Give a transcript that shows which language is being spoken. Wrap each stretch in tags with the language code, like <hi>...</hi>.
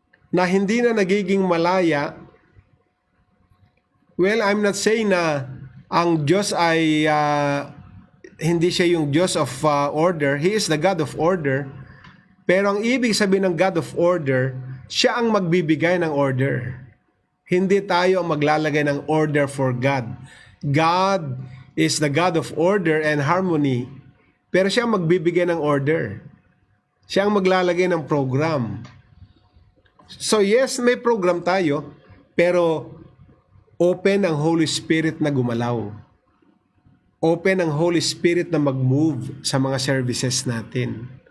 <tl>na hindi na nagiging malaya,</tl> <en>well, I'm not saying</en> <tl>na ang Diyos ay hindi siya yung Diyos of order.</tl> <en>He is the God of order.</en> <tl>Pero ang ibig sabihin ng God of order, siya ang magbibigay ng order. Hindi tayo ang maglalagay ng order</tl> <en>for God. God is the God of order and harmony.</en> <tl>Pero siya ang magbibigay ng order. Siya ang maglalagay ng program. So yes, may program tayo, pero open ang Holy Spirit na gumalaw. Open ang Holy Spirit na mag-move sa mga services natin.</tl>